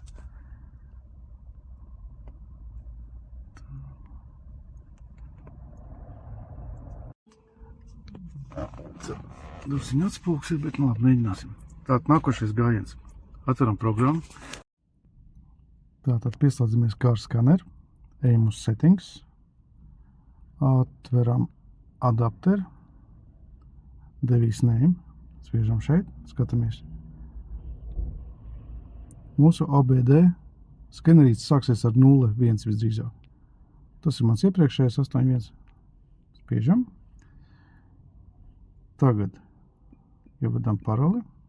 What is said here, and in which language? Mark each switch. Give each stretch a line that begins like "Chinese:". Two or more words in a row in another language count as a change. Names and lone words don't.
Latvian: Drusciņ atspūks ir, bet labi, mēģināsim. Tātad nākošais gājiens. Atveram programmu. Tātad pieslēdzamies car scanner. Ejam uz settings. Atveram adapter.
English: Device name.
Latvian: Sviežam šeit. Skatāmies. Mūsu OBD skenerīts sāksies ar 0,1 visdrīzāk. Tas ir mans iepriekšējais 8,1. Spiežam. Tagad ievadam paroli.